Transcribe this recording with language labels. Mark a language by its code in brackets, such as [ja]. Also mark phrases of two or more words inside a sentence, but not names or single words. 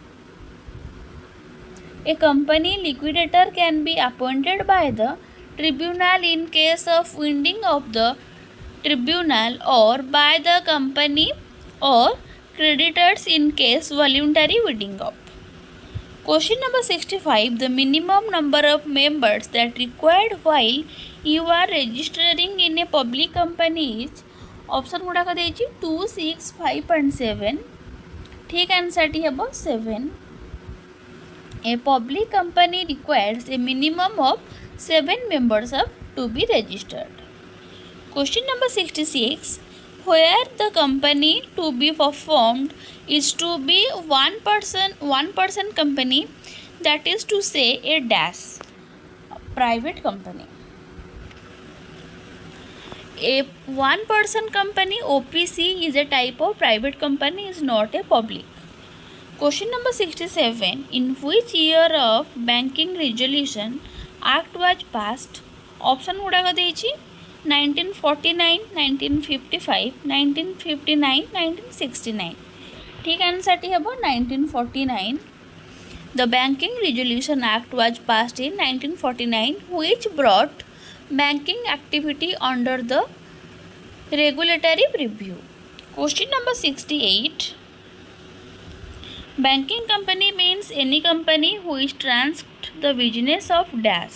[en] A company liquidator can be appointed by the tribunal in case of winding of the tribunal, or by the company or creditors in case voluntary winding up. Question number 65. The minimum number of members that required while you are registering in a public company is ऑप्शन [or] ଗୁଡ଼ାକ ଦେଛି [en] 2, 6, 5 and 7. [or] ଠିକ ଆନସର ଟି ହେବ 7. [en] A public company requires a minimum of 7 members to be registered. Question number 66. Where the company to be performed is to be one person company, that is to say a dash private company. A one person company, OPC, is a type of private company, is not a public. Question number 67. In which year of Banking Resolution Act was passed? Option [or] ଗୁଡ଼ାକ ଦେଛି [en] 1949, 1955, 1959, 1969. [or] ଠିକ ଆନସର ଟି ହେବ 1949. [en] The Banking Resolution Act was passed in 1949, which brought banking activity under the regulatory review. Question number 68. Banking company means any company which transacts the business of dash.